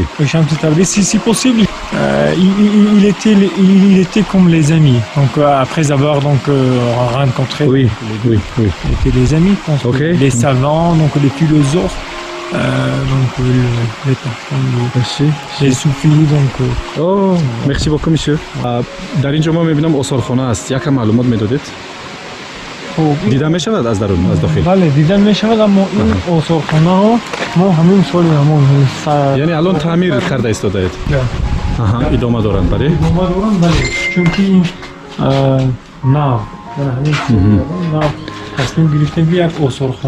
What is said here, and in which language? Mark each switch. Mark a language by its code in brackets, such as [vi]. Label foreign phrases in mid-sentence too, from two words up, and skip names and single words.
[fr] Shamset Tabrizi, si possible, il était comme les amis. Donc après avoir donc rencontré Oui, les deux, oui, oui. ils étaient des amis, je pense, Ok. les savants, donc les philosophes, donc les personnes, Merci. les soufis, donc Oh, merci beaucoup, monsieur. [fa] در اینجا ما میبینم آثارخانه است. یکم معلومات میدادید؟ دیدن میشود از درون، از داخل؟ بله دیدن میشود، اما این آثارخانه ها ما همین سال یعنی الان تعمیر کرده ایستاده اید؟ آها، ادامه دارند بله؟ ادامه دارن، بله، چونکه این ناو ناو تصمیم گرفتن که یک آثارخانه